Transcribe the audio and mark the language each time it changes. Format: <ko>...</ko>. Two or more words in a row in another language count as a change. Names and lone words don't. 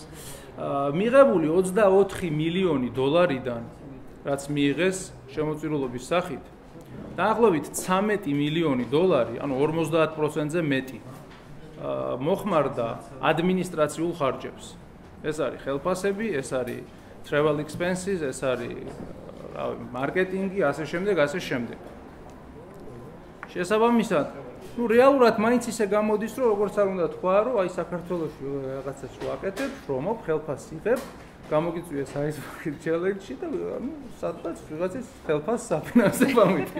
<ka>მიღებული 24 მილიონი დოლარიდან რაც მიიღეს შემოწირულობის სახით, დაახლოებით 13 მილიონი დოლარი, ანუ 50%-ზე მეტი, მოხმარდა ადმინისტრაციულ ხარჯებს. ეს არის ხელფასები, ეს არის</ka> <en>travel expenses,</en> <ka>ეს არის მარკეტინგი, ასე შემდეგ, ასე შემდეგ. შესაბამისად, რეალურად მაინც ისე გამოდის, რომ როგორც არ უნდა თქვა, რომ აი საქართველოში რაღაცას ვაკეთებ, შრომობ, ხელფასს იღებ, გამოგიწვიეს Ice Bucket Challenge-ში და სადღაც ვიღაცის ხელფასს საფინანსება მითი.</ka>